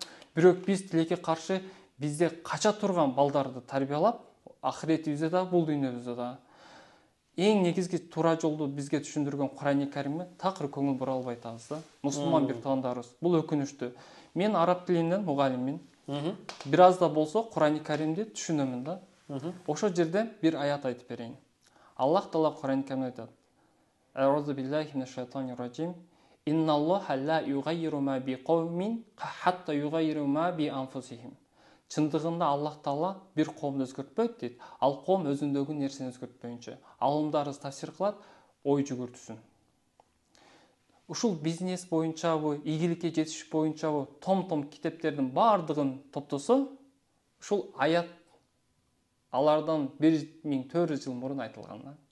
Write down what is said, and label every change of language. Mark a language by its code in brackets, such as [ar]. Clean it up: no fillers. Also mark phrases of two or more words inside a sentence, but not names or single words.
[ky] Бирок биз тилекке каршы бизде кача турган балдарды тарбиялап ахиретибизде да бул дүйнөбүздө да эң негизги туура жолду бизге түшүндүргөн Кур'ан-ы Каримге такыр көңүл бура албай атабыз да. Мусулман бир туугандарыбыз. Бул өкүнүчтүү. Мен араб тилинен мугалиммин. Бир аз да болсо Кур'ан-ы Каримди түшүнөмүн да. Ошол жерде бир аят айтып берейин. Аллах Таала Кур'ан-ы Каримде айтат: [ar] أعوذ بالله من الشيطان الرجيم. إن الله لا يغير ما بقوم حتى يغيروا ما بأنفسهم. [ky] Чындыгында Аллах Таала бир коомду өзгөртпөйт дейт. Ал коом өзүндөгү нерсени өзгөртпөйүнчө. Алымдарыбыз тафсир кылат, ой жүгүртүсүн. Ушул бизнес боюнчабы, ийгиликке жетиш боюнчабы том китептердин баардыгын топтосо, ушул аят алардан 1400 жыл мурун айтылган.